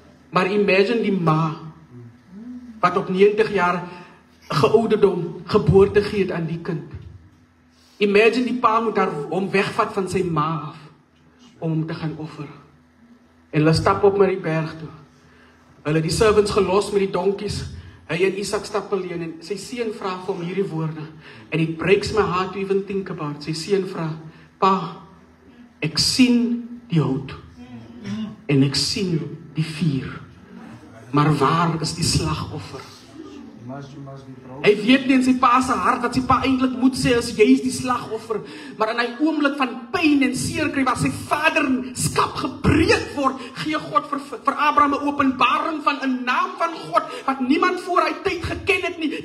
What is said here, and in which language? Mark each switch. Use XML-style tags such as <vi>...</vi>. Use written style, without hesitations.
<af>Maar imagine die ma wat op 90 jaar geouderdom geboorte gee het aan die kind. Imagine die pa moet hom wegvat van sy ma af om hom te gaan offer. En hulle stap op met die berg toe. Hulle die servants gelos met die donkies. Hy en Isak stap alleen en sy seun vra vir hom hierdie woorde.</af> <en>And it breaks my heart to even think about.</en> <af>Sy seun vra, pa, ek sien die hout en ek sien die vuur. Maar waar is die slagoffer? Hy weet nie in sy pa se hart dat sy pa eintlik moet sê as jy is die slagoffer, maar in hy oomblik van pyn en seer kry waar sy vaderskap gebreek word, gee God vir Abraham 'n openbaring van 'n naam van God wat niemand voor hy tyd geken het nie.</af>